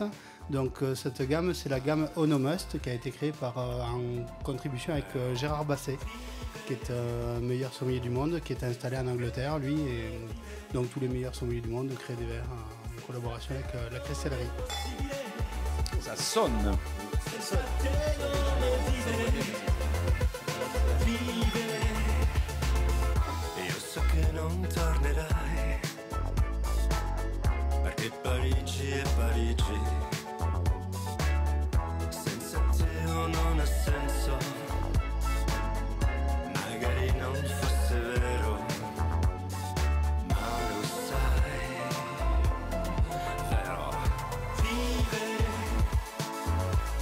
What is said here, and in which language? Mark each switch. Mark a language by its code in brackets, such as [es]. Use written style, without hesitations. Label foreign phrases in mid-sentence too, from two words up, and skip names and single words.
[fr] Donc cette gamme, c'est la gamme Onomust qui a été créée en contribution avec Gérard Basset, qui est meilleur sommelier du monde, qui est installé en Angleterre, lui. Et donc tous les meilleurs sommeliers du monde créent des verres en collaboration avec la Cressellerie. Ça sonne. [it] Io so che non tornerai, perché Parigi è Parigi, senza te non ha senso, magari non fosse vero, ma lo sai, però vivere